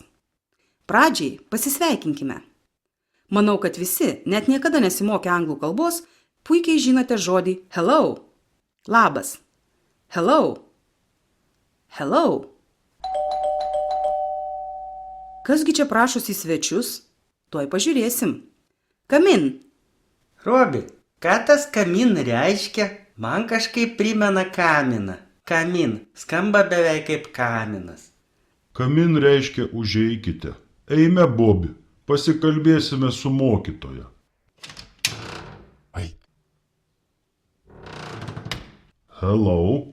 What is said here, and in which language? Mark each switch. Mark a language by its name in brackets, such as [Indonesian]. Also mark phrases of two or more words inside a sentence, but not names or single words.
[Lithuanian] Pradžiai pasisveikinkime. Manau, kad visi, net niekada nesimokę anglų kalbos, puikiai žinote žodį hello. Labas. [English] Hello. Hello. [Lithuanian] Kasgi čia prašosi į svečius? Tuoj pažiūrėsim. [English] Come in. [Lithuanian] Robi, ką tas kamin reiškia? Man kažkaip primena kaminą. Kamin skamba beveik kaip kaminas. Kamin reiškia užeikite. Eime, Bobi, pasikalbėsime su mokytoja. Hello.